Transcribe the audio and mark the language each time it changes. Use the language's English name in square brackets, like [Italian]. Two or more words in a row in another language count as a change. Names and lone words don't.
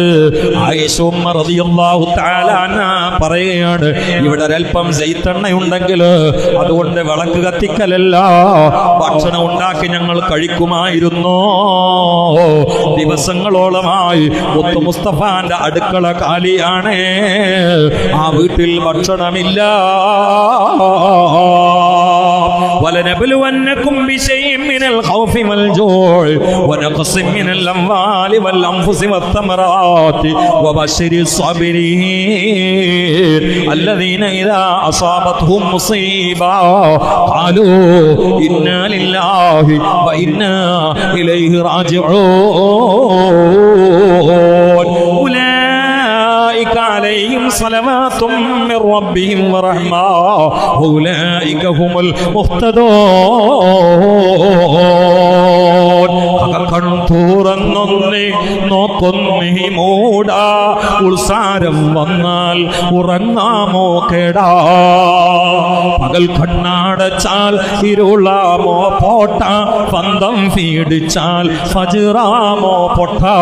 [Malayalam] ആയിഷ ഉമ്മ [Arabic] رضي الله تعالى عنها [Malayalam] പറയുകയാണ്, ഇവിടെ ഒരൽപ്പം സൈത്തെണ്ണ ഉണ്ടെങ്കിൽ അതുകൊണ്ട് വിളക്ക് കത്തി ചോദിക്കലല്ല, ഭക്ഷണം ഉണ്ടാക്കി ഞങ്ങൾ കഴിക്കുമായിരുന്നു. ദിവസങ്ങളോളമായി മുത്തു മുസ്തഫാന്റെ അടുക്കള കാലിയാണ്, ആ വീട്ടിൽ ഭക്ഷണമില്ല. [Arabic] وَلَنَبْلُوَنَّكُمْ بِشَيْءٍ مِّنَ الْخَوْفِ وَالْجُوعِ وَنَقْصٍ مِّنَ الْأَمْوَالِ وَالْأَنفُسِ وَالثَّمَرَاتِ وَبَشِّرِ الصَّابِرِينَ الَّذِينَ إِذَا أَصَابَتْهُم مُّصِيبَةٌ قَالُوا إِنَّا لِلَّهِ وَإِنَّا إِلَيْهِ راجعون. أولئك عليهم صلوات من ربهم ورحمة وأولئك هم المهتدون. [Malayalam] തുറന്നൊന്നേ നോക്കൊന്നേ മൂട, ഉത്സാരം വന്നാൽ ഉറങ്ങാമോ കേടാ. പകൽ കണ്ണാടച്ചാൽ ഇരുളാമോ പോട്ട, പന്തം ഫീടിച്ചാൽ ഫജ്റാമോ പൊട്ട.